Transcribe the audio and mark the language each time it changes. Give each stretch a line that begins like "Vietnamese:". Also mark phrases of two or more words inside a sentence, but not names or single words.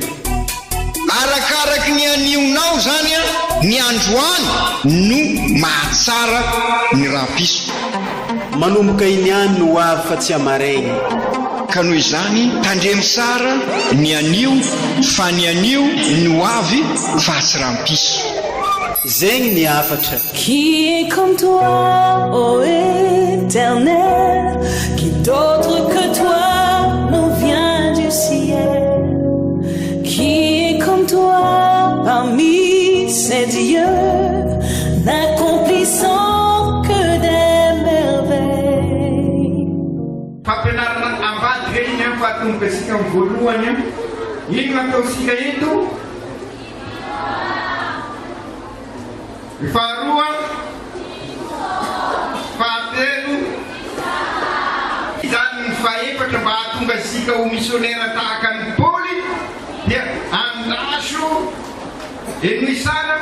Malagasy: Arakaraky ny anionao zany ny androany no mahatsara ny rampiso. Manomboka iniany no ho avy fa tsy amaregny. Ka noho izany tandremo sara ny anio fa ny anio ny ho avy fa tsy rampiso. Zegny ny afatra.
French: Qui est comme toi, ô Éternel, qui d'autre que toi nous vient du ciel? Qui est comme toi parmi ces dieux, n'accomplissant que des merveilles?
Malagasy: Fampianarana ambadika iny an fahatonga sika amin'ny voalohany iny nataosika eto. Ny faharoa, fahatelo, izany ny fahaefatra mba hahatonga sika ho misionera tahaka ny Paoly dia andaso eny sara.